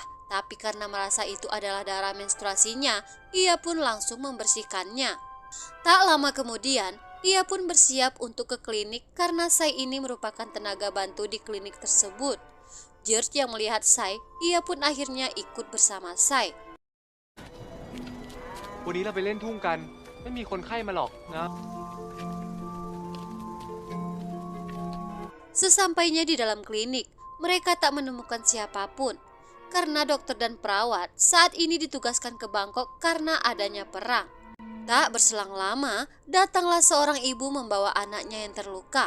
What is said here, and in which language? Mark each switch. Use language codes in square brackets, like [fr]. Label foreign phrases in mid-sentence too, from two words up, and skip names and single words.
[id] Tapi karena merasa itu adalah darah menstruasinya, ia pun langsung membersihkannya. Tak lama kemudian, ia pun bersiap untuk ke klinik karena Sai ini merupakan tenaga bantu di klinik tersebut. Jert yang melihat Sai, ia pun akhirnya ikut bersama Sai. [th] วันนี้เราไปเล่นทุ่งกันไม่มีคนไข้มาหรอกนะ [id] Sesampainya di dalam klinik, mereka tak menemukan siapapun. Karena dokter dan perawat saat ini ditugaskan ke Bangkok karena adanya perang. Tak berselang lama, datanglah seorang ibu membawa anaknya yang terluka.